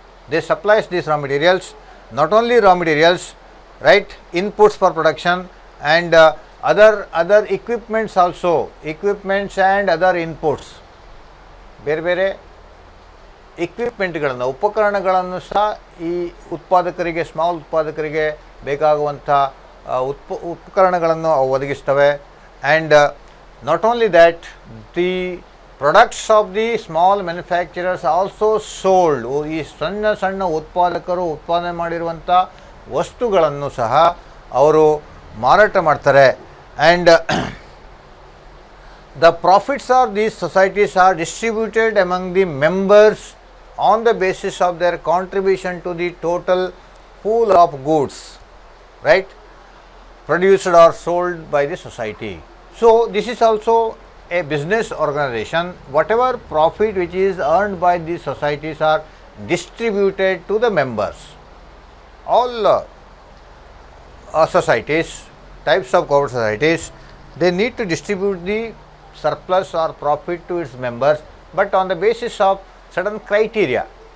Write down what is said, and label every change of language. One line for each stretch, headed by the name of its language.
English: They supplies these raw materials, not only raw materials, right, inputs for production and other equipments also, equipments and other inputs.
Kannada: ಬೇರೆ ಬೇರೆ ಇಕ್ವಿಪ್ಮೆಂಟ್ಗಳನ್ನು, ಉಪಕರಣಗಳನ್ನು ಸಹ ಈ ಉತ್ಪಾದಕರಿಗೆ, small ಉತ್ಪಾದಕರಿಗೆ ಬೇಕಾಗುವಂಥ ಉಪಕರಣಗಳನ್ನು ಅವು ಒದಗಿಸ್ತವೆ.
English: And not only that, the products of the small manufacturers also sold.
Kannada: ಈ ಸಣ್ಣ ಸಣ್ಣ ಉತ್ಪಾದಕರು ಉತ್ಪಾದನೆ ಮಾಡಿರುವಂಥ ವಸ್ತುಗಳನ್ನು ಸಹ ಅವರು ಮಾರಾಟ ಮಾಡ್ತಾರೆ.
English: And the profits of these societies are distributed among the members on the basis of their contribution to the total pool of goods, right, produced or sold by the society. So this is also a business organization. Whatever profit which is earned by these societies are distributed to the members. All societies, types of cooperative societies, they need to distribute the surplus or profit to its members, but on the basis of certain criteria.